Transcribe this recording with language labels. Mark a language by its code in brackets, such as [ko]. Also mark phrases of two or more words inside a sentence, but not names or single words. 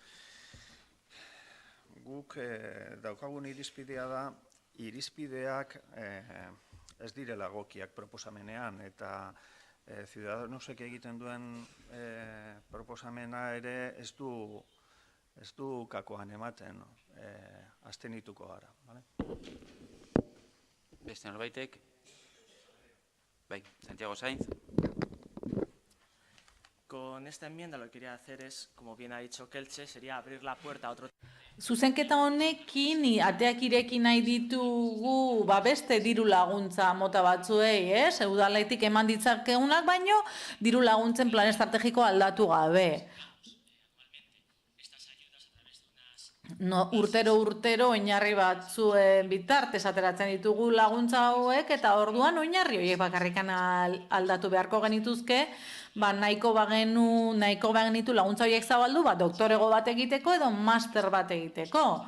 [eu] Guk daukagun irizpidea da, irizpideak ez direla egokiak proposamenean eta Ciudadanosek egiten duen proposamena ere ez du kakoan ematen, abstenituko gara. Beste norbaitek? Bai, Santiago Sainz. [es] Con esta enmienda lo que quería hacer es, como bien ha dicho Kelche, sería abrir la puerta a otro... [eu] Zuzenketa honekin ateak ireki nahi ditugu beste diru laguntza mota batzuei, udaletik eman ditzakegunak baino diru laguntzen plan estrategiko aldatu gabe. Urtero oinarri batzuen bitartez ateratzen ditugu laguntza hauek eta orduan oinarri horiek bakarrikan aldatu beharko genituzke, nahiko bagenitu laguntza horiek zabaldu, doktorego bat egiteko edo master bat egiteko.